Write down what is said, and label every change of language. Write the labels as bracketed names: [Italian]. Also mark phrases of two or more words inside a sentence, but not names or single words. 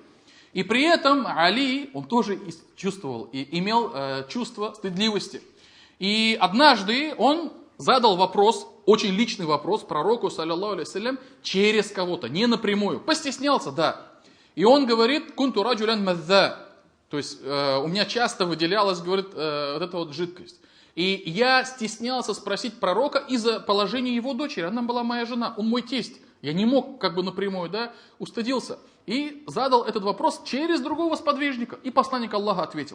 [Russian] И при этом Али, он тоже чувствовал и имел чувство стыдливости. И однажды он задал вопрос, очень личный вопрос пророку, [Arabic] صلى الله عليه وسلم, [Russian] через кого-то, не напрямую. Постеснялся, да. И он говорит: [Arabic] «كنت رجلا مذاء». [Russian] То есть у меня часто выделялась, говорит, вот эта вот жидкость. И я стеснялся спросить пророка из-за положения его дочери. Она была моя жена, он мой тесть. Я не мог как бы напрямую, да, устыдился. И задал этот вопрос через другого сподвижника. И посланник Аллаха ответил.